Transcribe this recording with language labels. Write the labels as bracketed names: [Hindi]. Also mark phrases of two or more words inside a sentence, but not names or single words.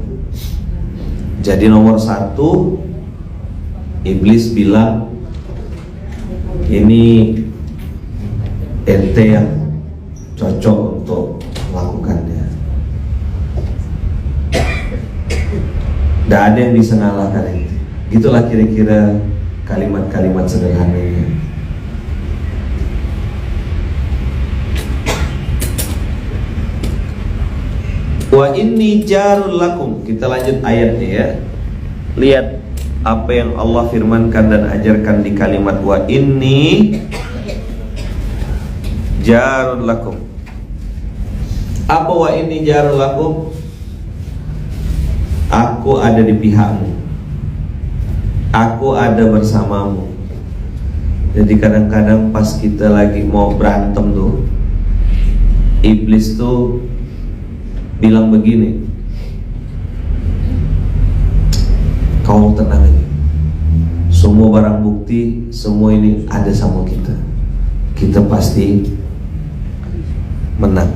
[Indonesian] Jadi nomor 1, iblis bilang ini ente yang cocok untuk melakukannya. Tidak ada yang bisa mengalahkan itu. Itulah kira-kira kalimat-kalimat sederhananya. [Arabic] وإني جار لكم. [Indonesian] Kita lanjut ayatnya ya. Lihat apa yang Allah firmankan dan ajarkan di kalimat [Arabic] وإني جار لكم. Apa وإني جار لكم? [Indonesian] Aku ada di pihakmu, aku ada bersamamu. Jadi kadang-kadang pas kita lagi mau berantem tuh, iblis tuh bilang begini, kau tenang aja, semua barang bukti, semua ini ada sama kita, kita pasti menang.